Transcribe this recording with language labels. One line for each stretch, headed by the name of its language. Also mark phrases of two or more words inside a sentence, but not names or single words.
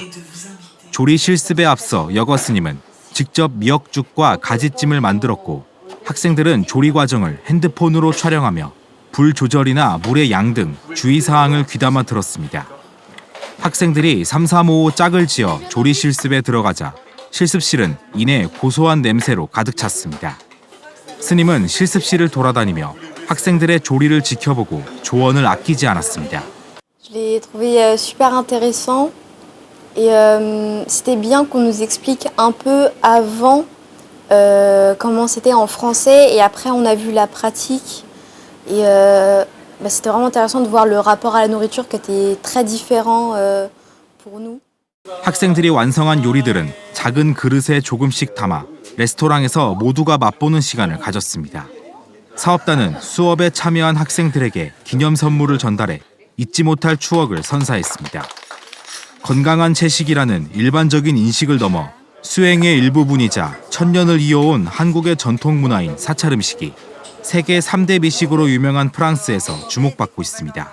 Korean: 조리 실습에 앞서 여거 스님은 직접 미역죽과 가지찜을 만들었고 학생들은 조리 과정을 핸드폰으로 촬영하며 불 조절이나 물의 양 등 주의사항을 귀담아 들었습니다. 학생들이 3-3-5 짝을 지어 조리 실습에 들어가자 실습실은 이내 고소한 냄새로 가득 찼습니다. 스님은 실습실을 돌아다니며 학생들의 조리를 지켜보고 조언을 아끼지 않았습니다.
French: Je l'ai trouvé super intéressant et c'était bien qu'on nous explique un peu avant comment c'était en français et après on a vu la pratique et c'était vraiment intéressant de voir le rapport à la nourriture qui était très différent pour nous.
Korean: 학생들이 완성한 요리들은 작은 그릇에 조금씩 담아 레스토랑에서 모두가 맛보는 시간을 가졌습니다. 사업단은 수업에 참여한 학생들에게 기념 선물을 전달해 잊지 못할 추억을 선사했습니다. 건강한 채식이라는 일반적인 인식을 넘어 수행의 일부분이자 천년을 이어온 한국의 전통 문화인 사찰 음식이 세계 3대 미식으로 유명한 프랑스에서 주목받고 있습니다.